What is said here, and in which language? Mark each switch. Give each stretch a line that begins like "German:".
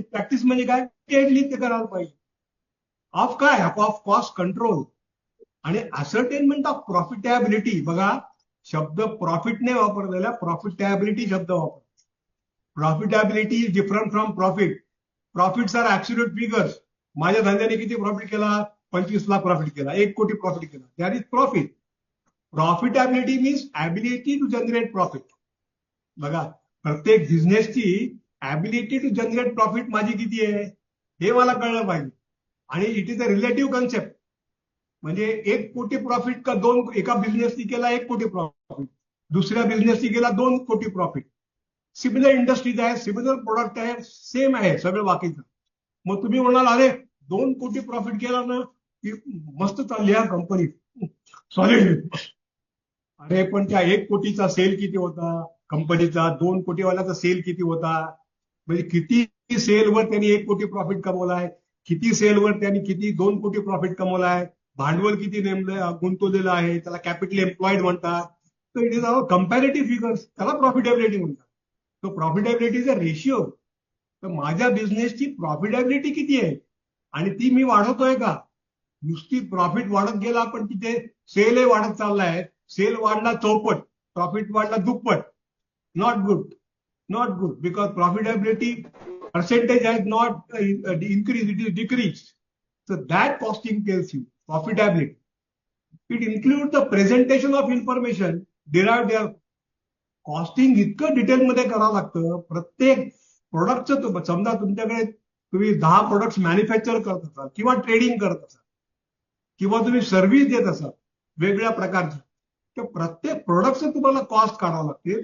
Marathi: Practice म्हणजे काय, टेडली ते करायला पाहिजे. ऑफ काय, ऑफ कॉस्ट कंट्रोल आणि असर्टेनमेंट ऑफ प्रॉफिटेबिलिटी. बघा, शब्द प्रॉफिटने वापरलेला प्रॉफिटेबिलिटी शब्द वापर.
English: Profitability is different from profit. Profits are absolute figures.
Marathi: माझ्या धंद्याने किती प्रॉफिट केला, 25 लाख प्रॉफिट केला, 1 कोटी प्रॉफिट केला,
English: That is profit. Profitability means ability to generate profit.
Marathi: बघा, प्रत्येक बिझनेसची ॲबिलिटी टू जनरेट प्रॉफिट माझी किती आहे हे मला कळलं पाहिजे. आणि
English: It is a relative concept.
Marathi: म्हणजे 1 कोटी प्रॉफिट का एका बिझनेसनी केला 1 कोटी प्रॉफिट, दुसऱ्या बिझनेसनी केला 2 कोटी प्रॉफिट. सिमिलर इंडस्ट्रीज आहे, सिमिलर प्रोडक्ट आहे, सेम आहे सगळं बाकीचं. मग तुम्ही म्हणाल अरे 2 कोटी प्रॉफिट केला ना की मस्त चालली हा कंपनी, सॉलिड. अरे पण त्या 1 कोटीचा सेल किती होता कंपनीचा, 2 कोटीवाल्याचा सेल किती होता, म्हणजे किती सेलवर त्यांनी 1 कोटी प्रॉफिट कमवलाय, किती सेलवर त्यांनी किती 2 कोटी प्रॉफिट कमवलाय, भांडवल किती नेमलं गुंतवलेलं आहे, त्याला कॅपिटल एम्प्लॉईड म्हणतात. तर
English: it is our comparative figures,
Marathi: त्याला प्रॉफिटेबिलिटी म्हणतात.
English: तो profitability is a ratio.
Marathi: तर माझ्या बिझनेसची प्रॉफिटेबिलिटी किती आहे आणि ती मी वाढवतोय का. नुसती प्रॉफिट वाढत गेला पण तिथे सेलही वाढत चाललाय. सेल वाढला चौपट, प्रॉफिट वाढला दुप्पट.
English: Not good, not good, because profitability percentage has not increased, it is decreased. So that costing tells you profitability. It includes the presentation of information derived there.
Marathi: Costing इतकं डिटेलमध्ये करावं लागतं. प्रत्येक प्रोडक्टचं, समजा तुमच्याकडे तुम्ही 10 प्रोडक्ट्स मॅन्युफॅक्चर करत असाल किंवा ट्रेडिंग करत असाल किंवा तुम्ही सर्व्हिस देत असाल वेगवेगळ्या प्रकारची, तर प्रत्येक प्रोडक्टचं तुम्हाला कॉस्ट काढावं लागते.